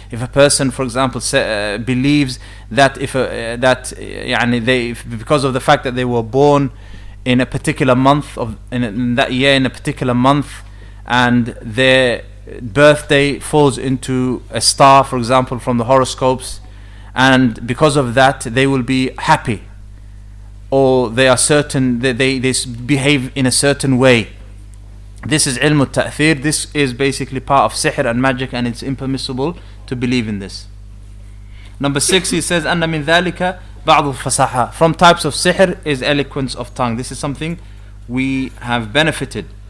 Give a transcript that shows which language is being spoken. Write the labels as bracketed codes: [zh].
[en] If a person, for example, believes that because of the fact that they were born in a particular month in that year, in a particular month, and their birthday falls into a star, for example, from the horoscopes, and because of that they will be happy, or they are certain that they behave in a certain way. This is ilm al-ta'thir. This is basically part of sihr and magic, and it's impermissible to believe in this. Number 6, he says [ar] أن من ذلك بعض الفصاحة. [en] From types of sihr is eloquence of tongue. This is something we have benefited.